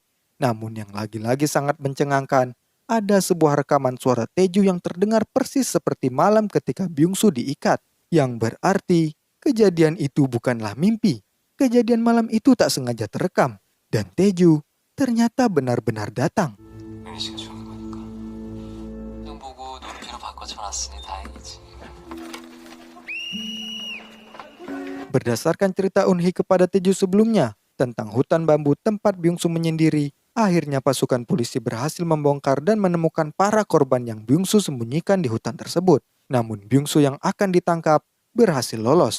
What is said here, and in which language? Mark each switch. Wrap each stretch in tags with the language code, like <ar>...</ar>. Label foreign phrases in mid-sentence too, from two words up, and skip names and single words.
<id>Namun yang lagi-lagi sangat mencengangkan, ada sebuah rekaman suara Taeju yang terdengar persis seperti malam ketika Byung-soo diikat. Yang berarti kejadian itu bukanlah mimpi. Kejadian malam itu tak sengaja terekam. Dan Taeju ternyata benar-benar datang.</id> <ko>윤희 씨가 좋은 거니까. 형 보고 눈피로 바꿔줘놨으니 다행이지.</ko> <id>Berdasarkan cerita Eun-hee kepada Taeju sebelumnya tentang hutan bambu tempat Byung-soo menyendiri, akhirnya pasukan polisi berhasil membongkar dan menemukan para korban yang Byung-soo sembunyikan di hutan tersebut. Namun Byung-soo yang akan ditangkap berhasil lolos.</id>